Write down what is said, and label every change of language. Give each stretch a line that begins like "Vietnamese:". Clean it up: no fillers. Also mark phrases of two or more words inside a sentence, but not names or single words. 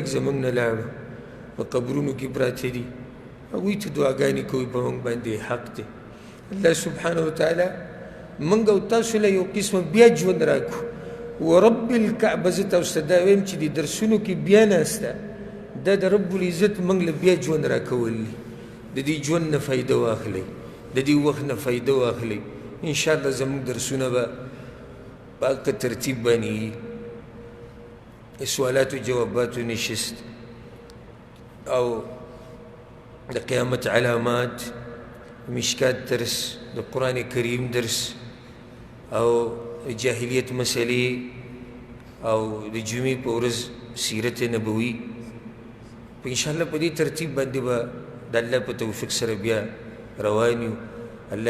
Pashto: زموږ نه لاړو په قبرونو کې پراته دي هغوی ته دعاګانې کوي په موږ باندې حق دی
Arabic: الله سبحانه وتعالی
Pashto: موږ او تاسو له یو قسمه بیا ژوند راکړو
Arabic: ورب الکعبه
Pashto: زه تاسو ته دا وایم چې د درسونو کې بیا ناسته دا د
Arabic: رب العزت
Pashto: موږ له بیا ژوند راکول دي د دې ژوند نه فایده واخلئ د دې وخت نه فایده واخلئ انشاءالله زموږ درسونه به په هغه ترتیب باندې سوالات و جواباتو نشست او د قیامت علامات مشکات درس د قرآن کریم درس او جاهلیت مسئلې او د جمعې په ورځ سیرت نبوي په انشاءالله په دې ترتیب باندې به د الله په توفیق سره بیا روان یو الله